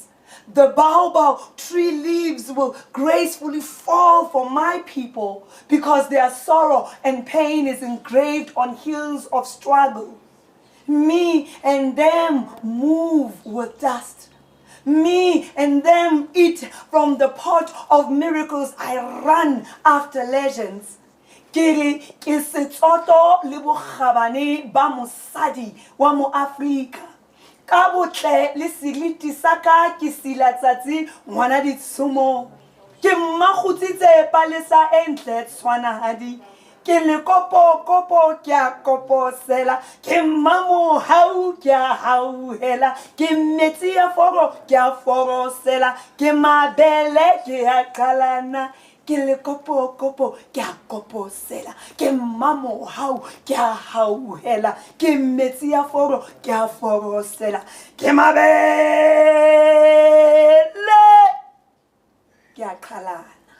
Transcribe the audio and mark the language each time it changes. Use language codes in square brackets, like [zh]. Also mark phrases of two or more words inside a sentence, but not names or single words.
[en] The baobab tree leaves will gracefully fall for my people because their sorrow and pain is engraved on hills of struggle. Me and them move with dust. Me and them eat from the pot of miracles. I run after legends. [st] Ke setsoto le bokgabane ba mosadi wa mo Afrika. ka botle le seriti sa ka ke sila tsatsi ngwana ditshomo ke mmakgutsitse palesa e ntle tshwanahadi ke le kopo ke a koposela ke mamo hau ke a hauhela ke metsi a foro ke a forosela ke mabele ke a qalana ke le kopo ke a koposela ke mamo hau ke a hauhela ke metsi a foro ke a forosela ke mabele ke a qalana.